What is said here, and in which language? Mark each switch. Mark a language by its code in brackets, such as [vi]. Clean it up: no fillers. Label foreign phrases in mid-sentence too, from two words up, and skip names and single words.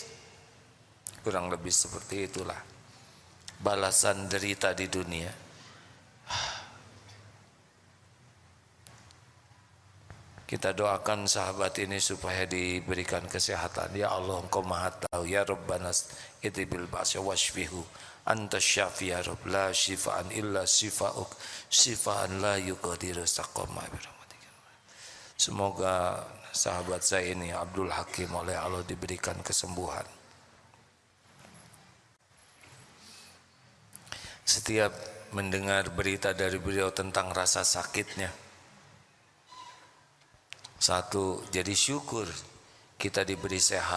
[id] Kurang lebih seperti itulah balasan derita di dunia. Kita doakan sahabat ini supaya diberikan kesehatan. Ya Allah, Engkau Maha Tahu. [ar] يا ربنا أذهب البأس واشفه أنت الشافي يا رب لا شفاء إلا شفاؤك شفاء لا يغادر سقما برحمتك. [id] Semoga sahabat saya ini Abdul Hakim oleh Allah diberikan kesembuhan. Setiap mendengar berita dari beliau tentang rasa sakitnya, satu, jadi syukur kita diberi sehat.